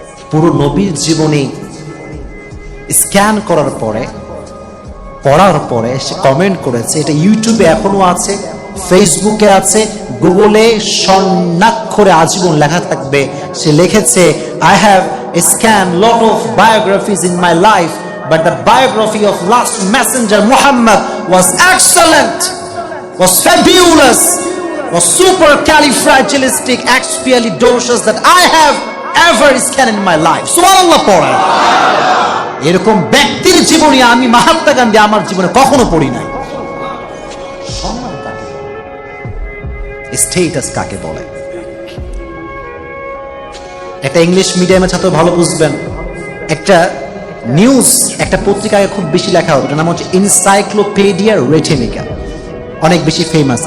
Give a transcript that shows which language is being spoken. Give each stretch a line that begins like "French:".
Bangla: পুরো নবীর জীবনে স্ক্যান করার পরে, পড়ার পরে সে কমেন্ট করেছে, এটা ইউটিউবে এখনো আছে, ফেসবুকে আছে, গুগলে স্বর্ণাক্ষরে আজীবন লেখা থাকবে। সে লিখেছে,
English: I have scanned lot of biographies in my life, but the biography of last messenger Muhammad was excellent, was fabulous, was supercalifragilistic expialidocious that I have ever scanned in my life.
Bangla: সুবহানাল্লাহ পড়া। এরকম ব্যক্তির জীবনী আমি মহাত্মা গান্ধী আমার জীবনে কখনো পড়ি নাই। স্টেটাস কাকে বলে? একটা ইংলিশ মিডিয়ামের ছাত্র ভালো বুঝবেন, একটা নিউজ, একটা পত্রিকায় খুব বেশি লেখা হবে, এটার নাম হচ্ছে এনসাইক্লোপিডিয়া ব্রিটানিকা, অনেক বেশি ফেমাস।